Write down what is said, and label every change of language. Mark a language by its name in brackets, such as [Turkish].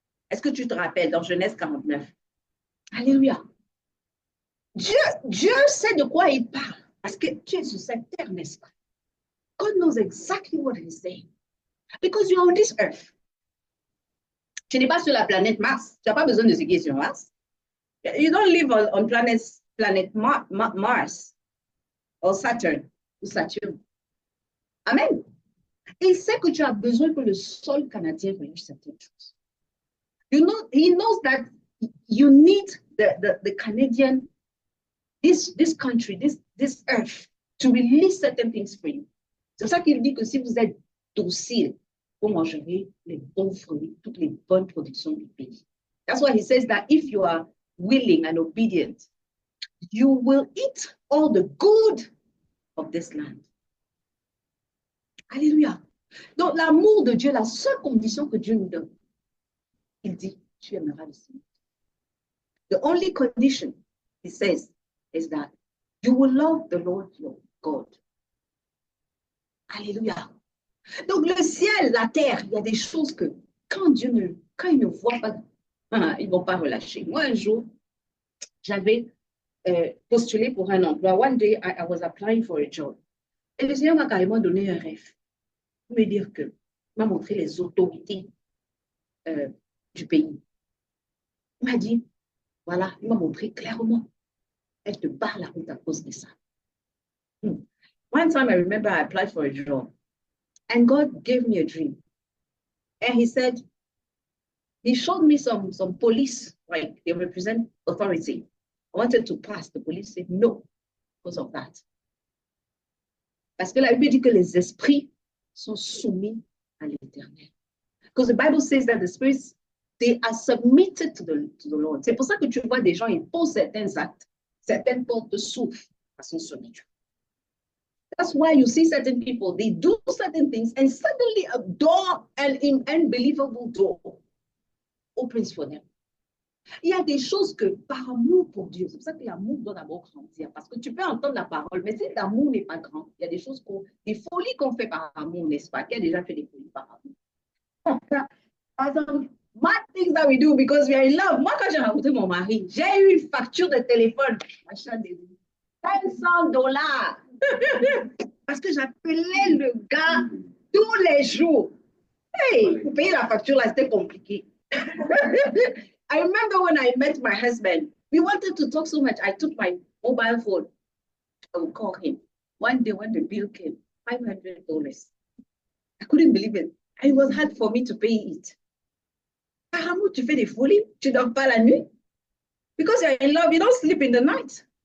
[French] Est-ce que tu te rappelles dans Genèse 49? Alléluia. Dieu sait de quoi il parle parce que tu es sur cette terre, n'est-ce pas? [English] God knows exactly what he's saying because you are on this earth. [French] Tu n'es pas sur la planète Mars. Tu n'as pas besoin de ce qui est sur Mars. [English] You don't live on planet Mars or Saturn [French] ou Saturne. Amen. Il sait que tu as besoin que le sol canadien relâche certaines choses. [English] You know, he knows that you need the Canadian, this country, this earth, to release certain things for you. [French] C'est pour ça qu'il dit que si vous êtes docile, vous mangerez les bons fruits, toutes les bonnes productions du pays. [English] That's why he says that if you are willing and obedient, you will eat all the good of this land. [French] Alléluia. Donc, l'amour de Dieu, la seule condition que Dieu nous donne, il dit, tu aimeras le Seigneur. [English] The only condition, he says, is that you will love the Lord your God. [French] Alléluia. Donc, le ciel, la terre, il y a des choses que, quand il ne voit pas, ils ne vont pas relâcher. Moi, un jour, j'avais postulé pour un emploi. [English] One day, I was applying for a job. [French] Et le Seigneur m'a carrément donné un rêve. Pour me dire que, il m'a montré les autorités du pays. Il m'a dit, voilà, il m'a montré clairement. Elle te barre la route à cause de ça. [English] One time I remember I applied for a job and God gave me a dream. And he said, he showed me some police, like they represent authority. I wanted to pass. The police said no because of that. [French] Parce que la Bible dit que les esprits sont soumis à l'Éternel. [English] Because the Bible says that the spirits, they are submitted to the Lord. [French] C'est pour ça que tu vois des gens, ils posent certains actes, certaines portes s'ouvrent à son soumis. [English] That's why you see certain people, they do certain things and suddenly a door, an unbelievable door opens for them. [French] Il y a des choses que par amour pour Dieu, c'est pour ça que l'amour doit d'abord grandir, parce que tu peux entendre la parole, mais si l'amour n'est pas grand, il y a des choses, des folies qu'on fait par amour, n'est-ce pas? Qui a déjà fait des folies par amour? [English] Mad things that we do because we are in love. [French] Moi, quand j'ai rencontré mon mari, j'ai eu une facture de téléphone, machin de $500. Parce que j'appelais le gars tous les jours. Hey, pour payer la facture, là, c'était compliqué. [English] I remember when I met my husband, we wanted to talk so much. I took my mobile phone. I would call him. One day when the bill came, $500. I couldn't believe it. It was hard for me to pay it. [French] Par amour, tu fais des folies, tu dors pas la nuit. [English] Because you're in love, you don't sleep in the night.